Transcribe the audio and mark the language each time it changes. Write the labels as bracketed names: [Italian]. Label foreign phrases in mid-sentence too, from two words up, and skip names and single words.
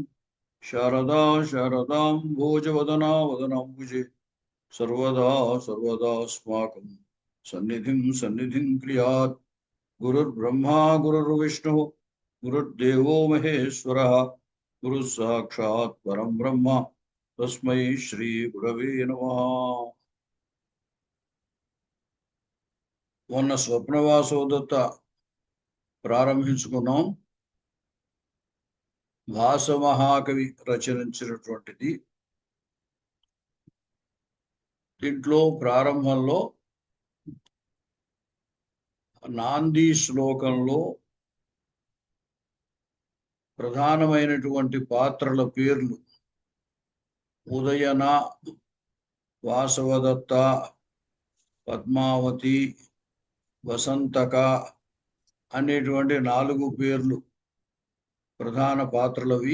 [Sanskrit] शारदा शारदां भोजवदना वदनाम्बुजे सर्वदा सर्वदास्माकं सन्निधिं क्रियात्। गुरुर्ब्रह्मा गुरुर्विष्णुः गुरुर्देवो महेश्वरः गुरुः साक्षात् परं ब्रह्म तस्मै श्री गुरवे नमः। [Telugu] మొన్న స్వప్నవాసోదత్త ప్రారంభించుకున్నాం. భాస మహాకవి రచనించినటువంటిది. దీంట్లో ప్రారంభంలో నాంది శ్లోకంలో ప్రధానమైనటువంటి పాత్రల పేర్లు ఉదయన, వాసవదత్త, పద్మావతి, వసంతక అనేటువంటి 4 పేర్లు ప్రధాన పాత్రలవి.